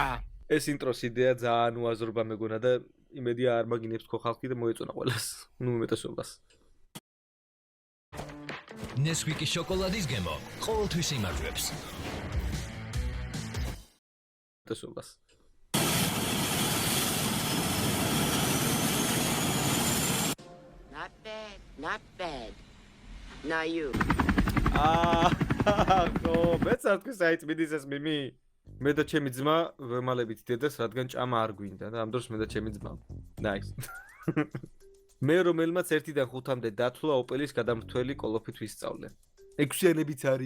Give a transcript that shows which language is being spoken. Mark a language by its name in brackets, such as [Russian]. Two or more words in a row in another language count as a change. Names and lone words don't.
[Georgian] ეს ინტროს იდეა ძალიან უაზრობა მეგონა და იმედია არ მაგინებს ხო ხალხი და მოეწონა ყველას. ნუ უმეტესობას. Nesquik შოკოლადის გემო ყოველთვის იმარჯვებს. უმეტესობას. [English] Not bad, not bad. Now you. [Georgian] ხო, მეც არ თქვი საიტმინის ეს მიმი. მე და ჩემი ძმა ვემალებით დედას, რადგან ჭამა არ გვინდა და ამ დროს მე და ჩემი ძმა. [English] Nice. [Georgian] მე რომელმაც 1-დან 5-მდე დათვლა ოპელის გადამრთველი კოლოფით ვისწავლე. 6-იანებიც არის.